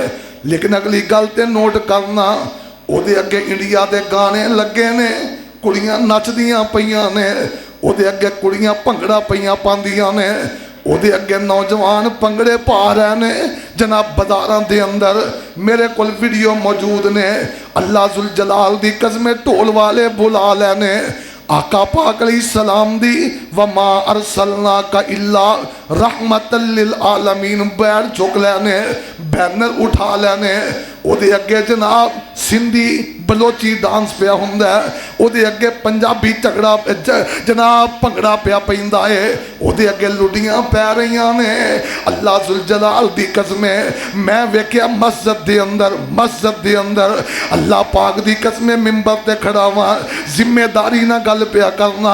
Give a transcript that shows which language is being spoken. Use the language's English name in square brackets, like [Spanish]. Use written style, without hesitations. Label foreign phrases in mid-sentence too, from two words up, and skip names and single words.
[Punjabi] لیکن اگلی گل تے نوٹ کرنا، اوہدے اگے انڈیا دے گانے لگے نے، کڑیاں نچدیاں پئیاں نے، اوہدے اگے کڑیاں بھنگڑا پئیاں پاندیاں نے، اوہدے اگے نوجوان بھنگڑے پا رہے نے جناب بازاراں دے اندر. میرے کول ویڈیو موجود نے, [Arabic] الله ذو الجلال [Punjabi] دی قسمیں ڈھول والے بلا لینے، آقا پاک علیہ السلام دی [Arabic] وما أرسلناك إلا رحمة للعالمين [Punjabi] بیر چک لینے، بینر اٹھا لینے، اوہدے اگے جناب سندھی بلوچی ڈانس پیا ہندا ہے، اوہدے اگے پنجابی جھگڑا جناب بھنگڑا پیا پیندا ہے، اوہدے اگے لڈیاں پے رہیاں نے. [Arabic] الله ذو الجلال [Punjabi] دی قسمیں میں ویکھیا مسجد دے اندر اللہ پاک دی قسمیں منبر تے کھڑا واں، ذمہ داری نا گل پیا کرنا.